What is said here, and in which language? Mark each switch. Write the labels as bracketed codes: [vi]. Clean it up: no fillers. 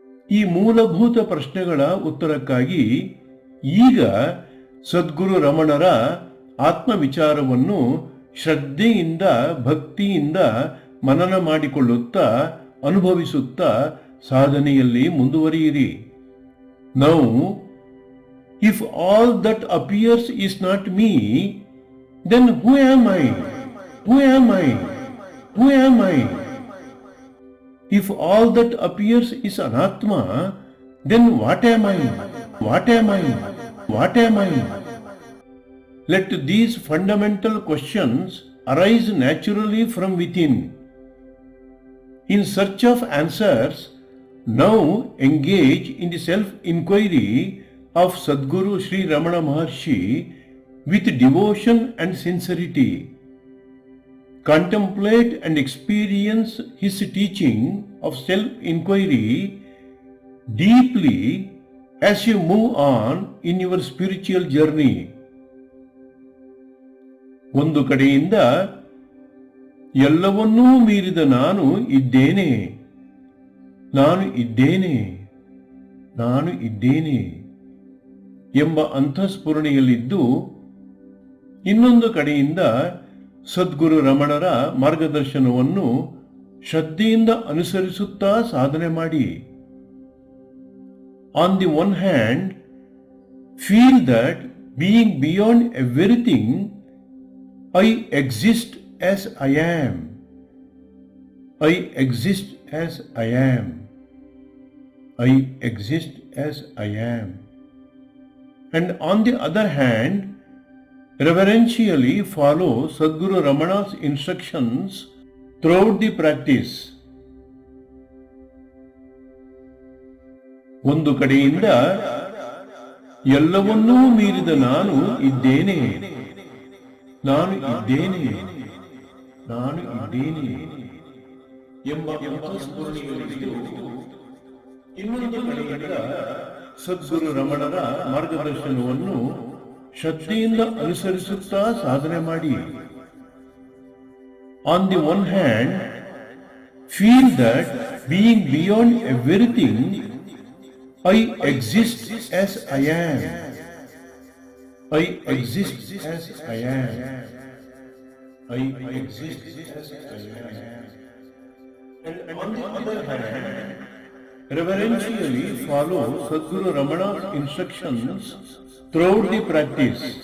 [kn] ಈ ಮೂಲಭೂತ ಪ್ರಶ್ನೆಗಳ ಉತ್ತರಕ್ಕಾಗಿ ಈಗ ಸದ್ಗುರು ರಮಣರ ಆತ್ಮವಿಚಾರವನ್ನು ಶ್ರದ್ಧೆಯಿಂದ ಭಕ್ತಿಯಿಂದ ಮನನ ಮಾಡಿಕೊಳ್ಳುತ್ತಾ ಅನುಭವಿಸುತ್ತಾ ಸಾಧನೆಯಲ್ಲಿ ಮುಂದುವರಿಯಿರಿ. [en] Now if all that appears is not me, then who am I, who am I, who am I? If all that appears is anatma, then what am I? What am I? What am I? Let these fundamental questions arise naturally from within. In search of answers, now engage in the self-inquiry of Sadguru Sri Ramana Maharshi with devotion and sincerity. Contemplate and experience his teaching of self-inquiry deeply as you move on in your spiritual journey. [kn] ಒಂದು ಕಡೆಯಿಂದ ಎಲ್ಲವನ್ನೂ ಮೀರಿದ ನಾನು ಇದ್ದೇನೆ, ನಾನು ಇದ್ದೇನೆ, ನಾನು ಇದ್ದೇನೆ ಎಂಬ ಅಂತಃಸ್ಫುರಣೆಯಲ್ಲಿದ್ದು, ಇನ್ನೊಂದು ಕಡೆಯಿಂದ ಸದ್ಗುರು ರಮಣರ ಮಾರ್ಗದರ್ಶನವನ್ನು ಶ್ರದ್ಧೆಯಿಂದ ಅನುಸರಿಸುತ್ತಾ ಸಾಧನೆ ಮಾಡಿ. [en] On the one hand, feel that being beyond everything, I exist as I am, I exist as I am, I exist as I am. And on the other hand, reverentially follow Sadguru Ramana's instructions throughout the practice. [kn] ಒಂದು ಕಡೆಯಿಂದ ಎಲ್ಲವನ್ನೂ ಮೀರಿದ ನಾನು ಇದ್ದೇನೆ, ನಾನು ಇದ್ದೇನೆ, ನಾನು ಇದ್ದೇನೆ ಎಂಬ ಅಂತಃಸ್ಫುರಣೆಯಲ್ಲಿದ್ದು, ಇನ್ನೊಂದು ಕಡೆಯಿಂದ ಸದ್ಗುರು ರಮಣರ ಮಾರ್ಗದರ್ಶನವನ್ನು ಶ್ರದ್ಧೆಯಿಂದ ಅನುಸರಿಸುತ್ತಾ ಸಾಧನೆ ಮಾಡಿ. [en] On the one hand, feel that being beyond everything, I exist as I am, I exist as I am, I exist as I am. And on the other hand, reverentially follow Sadguru Ramana's instructions throughout the practice.